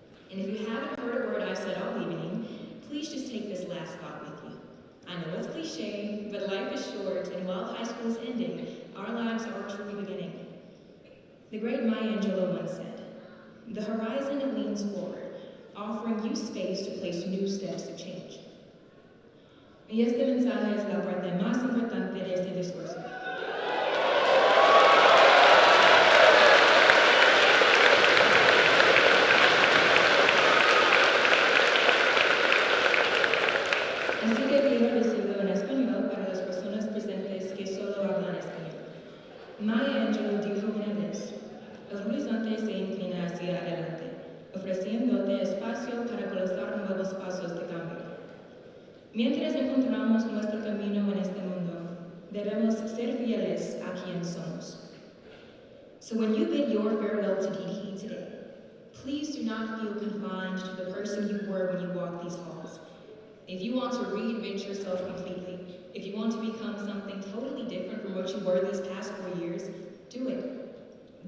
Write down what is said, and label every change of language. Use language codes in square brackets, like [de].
[en] And if you haven't heard a word I've said all evening, please just take this last thought with you. I know it's cliche, but life is short, and while high school is ending, our lives are truly beginning. The great Maya Angelou once said, "The horizon leans forward, offering you space to place new steps of change." [es] Y este mensaje es la parte más importante de este discurso. Así que quiero decirlo en español para las personas presentes que solo hablan español. Maya Angelou dijo una vez, "El horizonte se inclina hacia adelante, ofreciéndote espacio para cruzar nuevos pasos de cambio. Mientras encontramos nuestro camino en este mundo, debemos ser fieles a quien somos." [en] So when you bid your farewell to DDE today, please do not feel confined to the person you were when you walked these halls. If you want to reinvent yourself completely, if you want to become something totally different from what you were these past 4 years, do it.